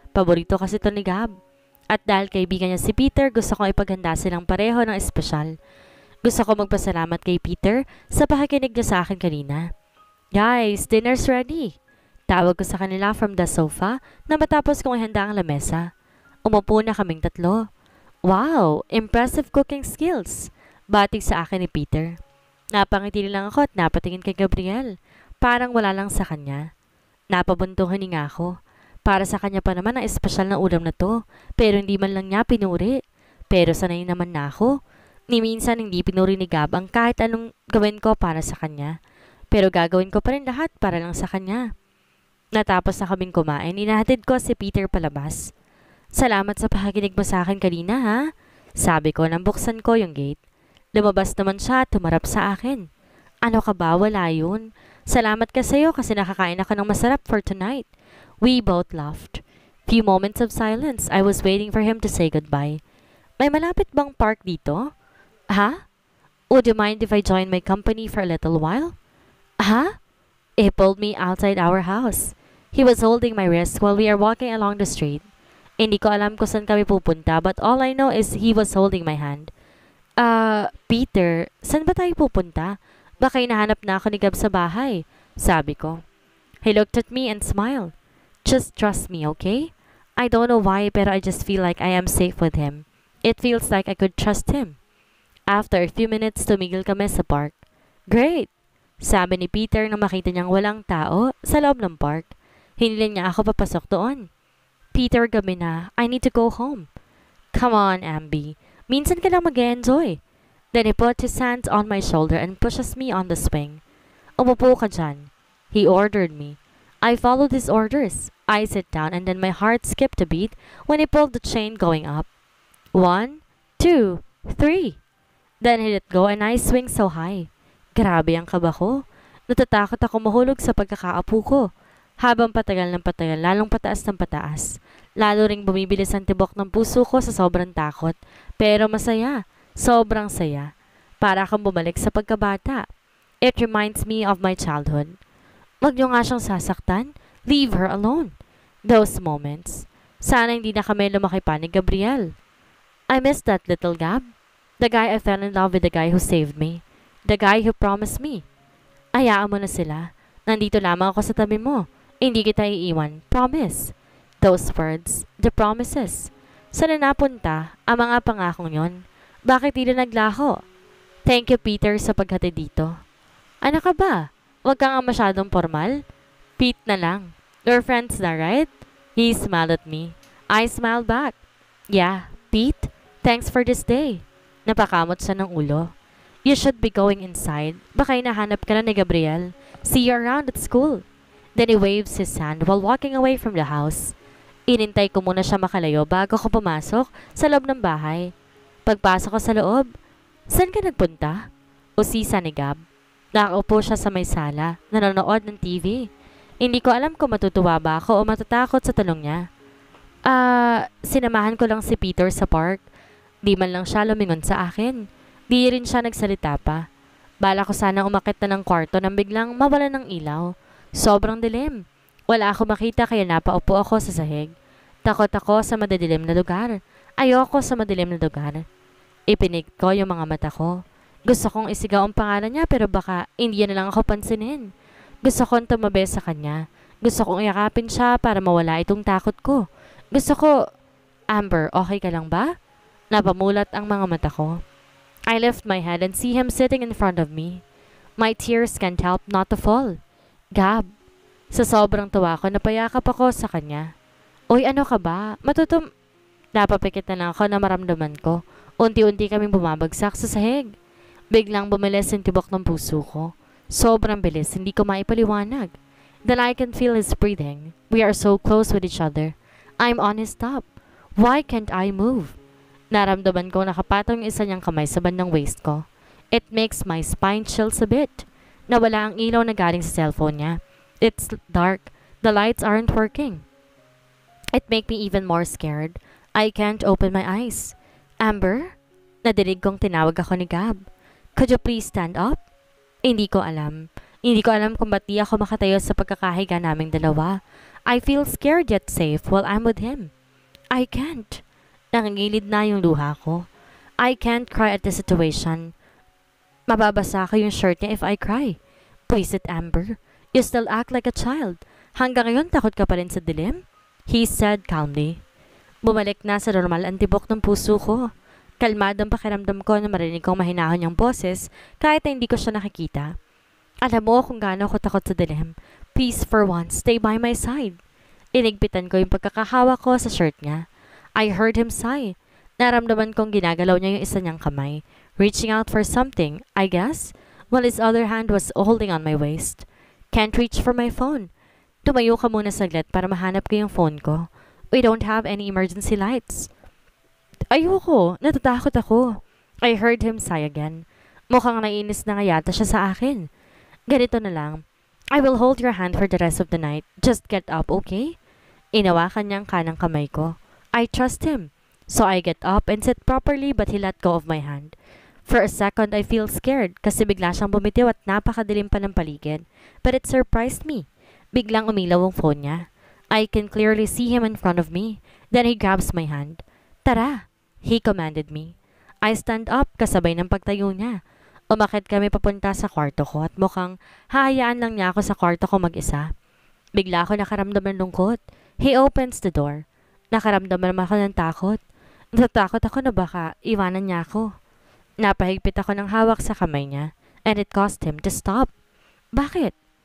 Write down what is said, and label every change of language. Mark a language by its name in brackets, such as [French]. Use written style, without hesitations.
[Filipino] Paborito kasi to ni Gab. At dahil kaibigan niya si Peter, gusto kong ipaghanda silang pareho ng espesyal. Gusto ko magpasalamat kay Peter sa pakikinig niya sa akin kanina. [English] Guys, dinner's ready. [Filipino] Tawag ko sa kanila [English] from the sofa [Filipino] na matapos kong ihanda ang lamesa. Umupo na kaming tatlo. [English] Wow, impressive cooking skills. [Filipino] Batik sa akin ni Peter. Napangiti lang ako at napatingin kay Gabriel. Parang wala lang sa kanya. Napabuntong hininga ako. Para sa kanya pa naman ang espesyal na ulam na to, pero hindi man lang niya pinuri. Pero sanay naman na ako. Ni minsan hindi pinuri ni Gab ang kahit anong gawin ko para sa kanya. Pero gagawin ko pa rin lahat para lang sa kanya. Natapos na kaming kumain, inahatid ko si Peter palabas. Salamat sa pakikinig mo sa akin kanina ha? Sabi ko nang buksan ko yung gate. Lumabas naman siya at tumarap sa akin. Ano ka ba? Wala yun. Salamat ka sa'yo kasi nakakain ako ng masarap [English] for tonight. We both laughed. Few moments of silence. I was waiting for him to say goodbye. [Filipino] May malapit bang park dito? Ha? [English] Would you mind if I join my company for a little while? [Filipino] Ha? [English] He pulled me outside our house. He was holding my wrist while we are walking along the street. [Filipino] Hindi ko alam kung saan kami pupunta [English] but all I know is he was holding my hand. [Filipino] Peter, saan ba tayo pupunta? Baka hinahanap na ako ni Gab sa bahay, sabi ko. [English] He looked at me and smiled. Just trust me, okay? I don't know why [Filipino] pero [English] I just feel like I am safe with him. It feels like I could trust him. After a few minutes, [Filipino] tumigil kami sa park. [English] Great! [Filipino] Sabi ni Peter nang makita niyang walang tao sa loob ng park. Hiniling niya ako papasok doon. Peter, gabi na. [English] I need to go home. Come on, Ambi. [Filipino] Minsan ka lang mag-enjoy. [English] Then he put his hands on my shoulder and pushes me on the swing. [Filipino] Umupo ka dyan. [English] He ordered me. I followed his orders. I sit down and then my heart skipped a beat when he pulled the chain going up. 1, 2, 3. Then he let go and I swing so high. [Filipino] Grabe ang kaba ko. Natatakot ako mahulog sa pagkakaapo ko. Habang patagal ng patagal, lalong pataas ng pataas. Lalo ring bumibilis ang tibok ng puso ko sa sobrang takot. Pero masaya. Sobrang saya. Para akong bumalik sa pagkabata. [English] It reminds me of my childhood. [Filipino] Wag niyo nga siyang sasaktan. [English] Leave her alone. Those moments. [Filipino] Sana hindi na kami lumaki pa ni Gabriel. [English] I miss that little Gab. The guy I fell in love with, the guy who saved me. The guy who promised me. [Filipino] Hayaan mo na sila. Nandito lamang ako sa tabi mo. Hindi kita iiwan. [English] Promise. Those words. The promises. [Filipino] Saan na napunta ang mga pangakong yon? Bakit di na naglaho? [English] Thank you, Peter, [Filipino] sa paghatid dito. Ano ka ba? Huwag ka nga masyadong formal. Pete na lang. [English] We're friends na, right? He smiled at me. I smiled back. Yeah, Pete. Thanks for this day. [Filipino] Napakamot siya ng ulo. [English] You should be going inside. [Filipino] Baka hinahanap ka na ni Gabriel. [English] See you around at school. Then he waves his hand while walking away from the house. [Filipino] Inintay ko muna siya makalayo bago ko pumasok sa loob ng bahay. Pagpasok ko sa loob, saan ka nagpunta? Usisa ni Gab. Nakaupo siya sa may sala, nanonood ng TV. Hindi ko alam kung matutuwa ba ako o matatakot sa tanong niya. Sinamahan ko lang si Peter sa park. Di man lang siya lumingon sa akin. Di rin siya nagsalita pa. Bala ko sana umakit na ng kwarto nang biglang mawala ng ilaw. Sobrang dilim. Wala ako makita kaya napaupo ako sa sahig. Takot ako sa madidilim na lugar. Ayoko sa madilim na lugar. Ipinig ko yung mga mata ko. Gusto kong isigaw ang pangalan niya pero baka hindi na lang ako pansinin. Gusto kong tumabi sa kanya. Gusto kong yakapin siya para mawala itong takot ko. Gusto ko, [English] Amber, okay ka lang ba? [Filipino] Napamulat ang mga mata ko. [English] I lift my head and see him sitting in front of me. My tears can't help not to fall. [Filipino] Gab. Sa sobrang tuwa ko, napayakap ako sa kanya. Uy, ano ka ba? Napapikit na lang ako na maramdaman ko. Unti-unti kaming bumabagsak sa sahig. Biglang bumilis yung tibok ng puso ko. Sobrang bilis, hindi ko maipaliwanag. [English] Then I can feel his breathing. We are so close with each other. I'm on his top. Why can't I move? [Filipino] Naramdaman ko nakapatong yung isa niyang kamay sa bandang waist ko. [English] It makes my spine chills a bit. [Filipino] Nawala ang ilaw na galing sa cellphone niya. [English] It's dark. The lights aren't working. It makes me even more scared. I can't open my eyes. Amber? [Filipino] Nadinig kong tinawag ako ni Gab. [English] Could you please stand up? [Filipino] Hindi ko alam. Hindi ko alam kung ba't di ako makatayo sa pagkakahiga naming dalawa. [English] I feel scared yet safe while I'm with him. I can't. [Filipino] Nangingilid na yung luha ko. [English] I can't cry at the situation. [Filipino] Mababasa ko yung shirt niya [English] if I cry. Please it, Amber. You still act like a child. [Filipino] Hanggang ngayon takot ka pa rin sa dilim? [English] He said calmly. [Filipino] Bumalik na sa normal ang tibok ng puso ko. Kalmadang pakiramdam ko na marinig kong mahinahon niyang boses kahit na hindi ko siya nakikita. Alam mo kung gaano ako takot sa dilim. [English] Please for once, stay by my side. [Filipino] Inigpitan ko yung pagkakahawa ko sa shirt niya. [English] I heard him sigh. [Filipino] Naramdaman kong ginagalaw niya yung isa niyang kamay, [English] reaching out for something, I guess, while his other hand was holding on my waist. Can't reach for my phone. [Filipino] Tumayo ka muna saglit para mahanap ko yung phone ko. [English] We don't have any emergency lights. [Filipino] Ayoko, natatakot ako. [English] I heard him sigh again. [Filipino] Mukhang nainis na nga yata siya sa akin. Ganito na lang. [English] I will hold your hand for the rest of the night. Just get up, okay? [Filipino] Inawakan niyang kanang kamay ko. [English] I trust him. So I get up and sit properly but he let go of my hand. For a second, I feel scared [Filipino] kasi bigla siyang bumitiw at napakadilim pa ng paligid. [English] But it surprised me. [Filipino] Biglang umilaw ang phone niya. [English] I can clearly see him in front of me. Then he grabs my hand. [Filipino] Tara! [English] He commanded me. I stand up [Filipino] kasabay ng pagtayo niya. Umakit kami papunta sa kwarto ko at mukhang hahayaan lang niya ako sa kwarto ko mag-isa. Bigla ako nakaramdam ng lungkot. [English] He opens the door. [Filipino] Nakaramdam naman ako ng takot. Natatakot ako na baka iwanan niya ako. Napahigpit ako ng hawak sa kamay niya [English] and it caused him to stop. [Filipino] Bakit?